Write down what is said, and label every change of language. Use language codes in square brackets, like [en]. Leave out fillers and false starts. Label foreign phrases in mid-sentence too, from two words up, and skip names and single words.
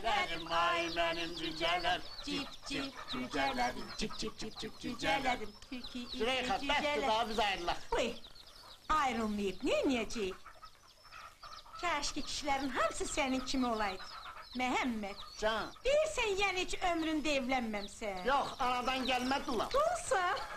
[tr] cücelerim, ay benim cüceler. Cip cip cücelerim, cip cip cip cip cücelerim. [az] Züleyxa, bəsdir daha biz ayrılaq. Uy, ayrılmayıb, neyniyəcəyik? Kəşki kişilərin hamısı sənin kimi olaydı. Məhəmməd, Can. deyirsən yəni heç ömründə evlənməmsən. Yox, anadan gəlmədi ulan. Dulsan.